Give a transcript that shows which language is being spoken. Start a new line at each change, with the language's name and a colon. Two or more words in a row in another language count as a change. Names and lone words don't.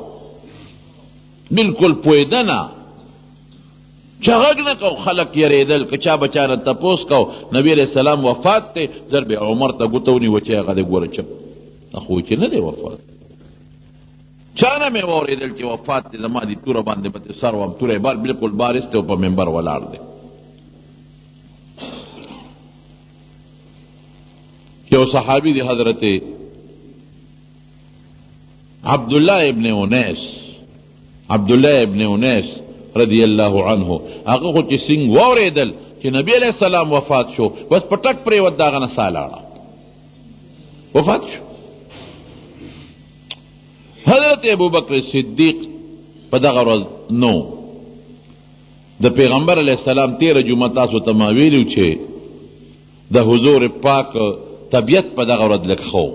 Pashto: بالکل پوهېده نه چې غږ نه کو، خلک یېرېدل که چا به چا نه تپوس کو نبی
Arabic: علیہ السلام
Pashto: وفات دی، زر بیا عمر ته ګوته ونیوه چې هغه دې ګوره چپ خو چې نه دی وفات. چا نه مې واورېدل چې وفات دی، زما دې توره باندې به دې سر وم. توره یې بالکل بارست دی او په منبر ولاړ دی. یو صحابی دی حضرت عبداللہ ابن انیس
Arabic: رضی اللہ عنہ،
Pashto: هغه خو چې څنګه واورېدل چې نبی
Arabic: علیہ السلام
Pashto: وفات شو، بس پټک پرېوت، د هغه نه ساه لاړه، وفات شو. حضرت ابوبکر صدیق په دغه ورځ نو د پیغمبر
Arabic: علیہ السلام
Pashto: تیره جمعه تاسو ته ما ویلو چې د حضور پاک طبیعت په دغه ورځ لږ ښه و.